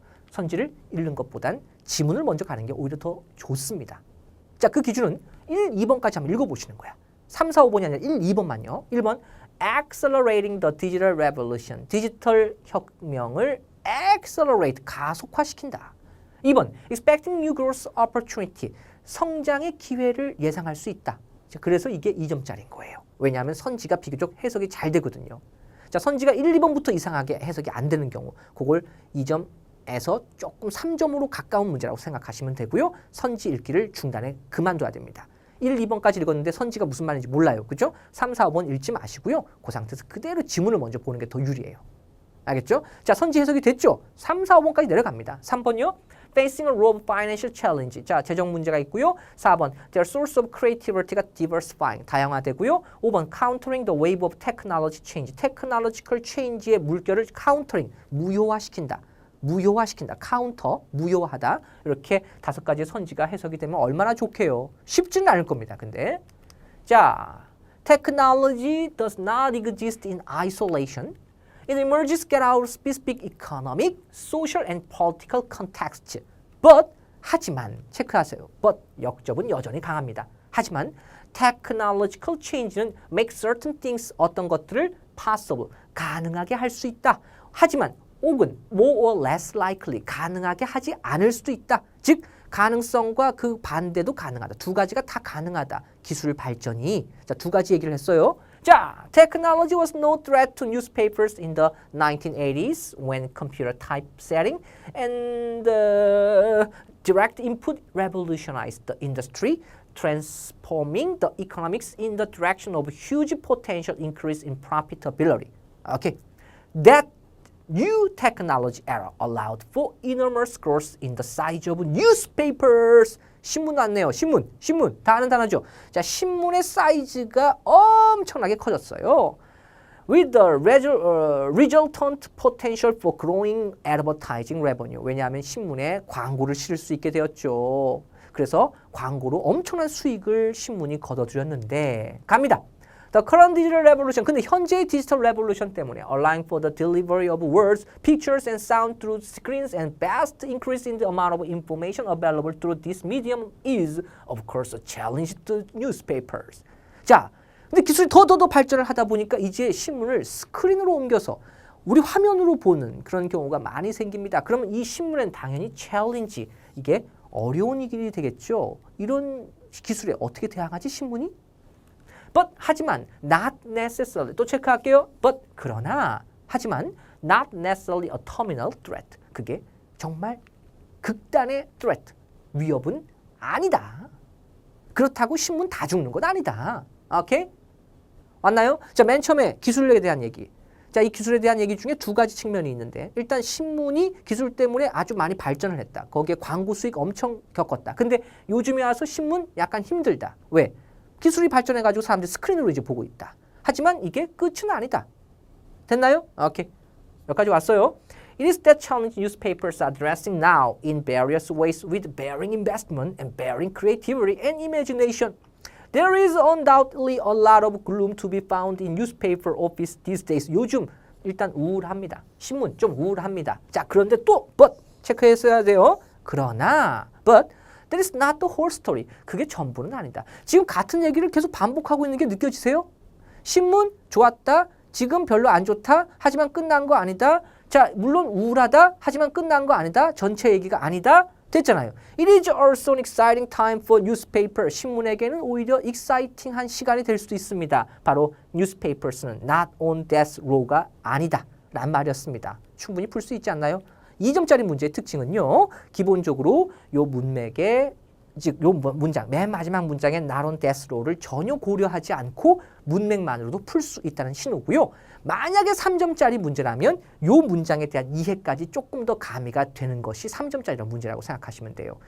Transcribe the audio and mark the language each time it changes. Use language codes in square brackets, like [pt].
[ko] 선지를 읽는 것보단 지문을 먼저 가는 게 오히려 더 좋습니다. 자, 그 기준은 1, 2번까지 한번 읽어보시는 거야. 3, 4, 5번이 아니라 1, 2번만요. 1번 [en] Accelerating the Digital Revolution. [ko] 디지털 혁명을 accelerate, 가속화시킨다. [en] 2번 Expecting new growth opportunity. [ko] 성장의 기회를 예상할 수 있다. 그래서 이게 2점짜리인 거예요. 왜냐하면 선지가 비교적 해석이 잘 되거든요. 자, 선지가 1, 2번부터 이상하게 해석이 안 되는 경우 그걸 2점에서 조금 3점으로 가까운 문제라고 생각하시면 되고요. 선지 읽기를 중단에 그만둬야 됩니다. 1, 2번까지 읽었는데 선지가 무슨 말인지 몰라요. 그죠? 3, 4, 5번 읽지 마시고요. 그 상태에서 그대로 지문을 먼저 보는 게 더 유리해요. 알겠죠? 자, 선지 해석이 됐죠? 3, 4, 5번까지 내려갑니다. 3번요. [en] Facing a row of financial challenge. 자, [ko] 재정 문제가 있고요. [en] 4번. Their source of creativity가 diversifying. [ko] 다양화되고요. [en] 5번. Countering the wave of technology change. technological change의 물결을 countering. [ko] 무효화시킨다. 무효화시킨다. counter. 무효화하다. 이렇게 5가지의 선지가 해석이 되면 얼마나 좋게요. 쉽지는 않을 겁니다. 근데. [en] 자, technology does not exist in isolation. It emerges out of specific economic, social, and political context. [ko] But, 하지만, 체크하세요. But, 역접은 여전히 강합니다. 하지만, technological change는 [en] make certain things, [ko] 어떤 것들을 possible, 가능하게 할 수 있다. 하지만, 혹은 more or less likely, 가능하게 하지 않을 수도 있다. 즉, 가능성과 그 반대도 가능하다. 두 가지가 다 가능하다. 기술 발전이. 자, 두 가지 얘기를 했어요. [en] 자, technology was no threat to newspapers in the 1980s when computer typesetting and direct input revolutionized the industry, transforming the economics in the direction of huge potential increase in profitability. Okay, that new technology era allowed for enormous growth in the size of newspapers. [ko] 신문 왔네요. 신문. 다 아는 단어죠. 자, 신문의 사이즈가 엄청나게 커졌어요. [en] With the resultant potential for growing advertising revenue. [ko] 왜냐하면 신문에 광고를 실을 수 있게 되었죠. 그래서 광고로 엄청난 수익을 신문이 거둬들였는데 갑니다. [en] The current digital revolution. [ko] 근데 현재의 디지털 레볼루션 때문에 [en] allowing for the delivery of words, pictures, and sound through screens and vast increase in the amount of information available through this medium is, of course, a challenge to newspapers. [ko] 자, 근데 기술이 더 발전을 하다 보니까 이제 신문을 스크린으로 옮겨서 우리 화면으로 보는 그런 경우가 많이 생깁니다. 그러면 이 신문엔 당연히 챌린지, 이게 어려운 일이 되겠죠. 이런 기술에 어떻게 대항하지 신문이? But 하지만 [en] not necessarily [ko] 또 체크할게요. [en] But [ko] 그러나 하지만 [en] not necessarily a terminal threat. [ko] 그게 정말 극단의 threat 위협은 아니다. 그렇다고 신문 다 죽는 건 아니다. 오케이? 왔나요? 자, 맨 처음에 기술에 대한 얘기. 자, 이 기술에 대한 얘기 중에 두 가지 측면이 있는데 일단 신문이 기술 때문에 아주 많이 발전을 했다. 거기에 광고 수익 엄청 겪었다. 근데 요즘에 와서 신문 약간 힘들다. 왜? 기술이 발전해가지고 사람들이 스크린으로 이제 보고 있다. 하지만 이게 끝은 아니다. 됐나요? 오케이. 여기까지 왔어요. [en] It is that challenge newspapers are addressing now in various ways with bearing investment and bearing creativity and imagination. There is undoubtedly a lot of gloom to be found in newspaper office these days. [ko] 요즘 일단 우울합니다. 신문 좀 우울합니다. 자, 그런데 또 but 체크했어야 돼요. 그러나 [en] but that is not the whole story. [ko] 그게 전부는 아니다. 지금 같은 얘기를 계속 반복하고 있는 게 느껴지세요? 신문 좋았다. 지금 별로 안 좋다. 하지만 끝난 거 아니다. 자, 물론 우울하다. 하지만 끝난 거 아니다. 전체 얘기가 아니다. 됐잖아요. [en] It is also an exciting time for newspaper. [ko] 신문에게는 오히려 exciting한 시간이 될 수도 있습니다. 바로 newspapers는 [en] not on death row [ko] 가 아니다. 란 말이었습니다. 충분히 풀 수 있지 않나요? 2점짜리 문제의 특징은요. 기본적으로 요 문맥의 즉 요 문장, 맨 마지막 문장의 [en] not on death row [ko] 를 전혀 고려하지 않고 문맥만으로도 풀 수 있다는 신호고요. 만약에 3점짜리 문제라면 요 문장에 대한 이해까지 조금 더 가미가 되는 것이 3점짜리 문제라고 생각하시면 돼요.